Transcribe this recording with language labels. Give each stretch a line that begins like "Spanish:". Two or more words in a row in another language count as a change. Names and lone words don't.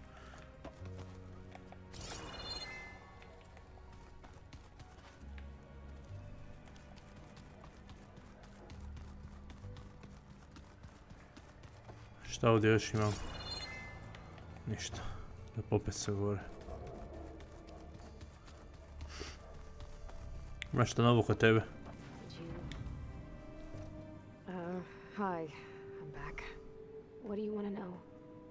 Croatian: Šta ovdje još imam? Ništa. Da popet se gore. Imaš šta novo kod tebe?
English: Hi. I'm back. What do you want to know?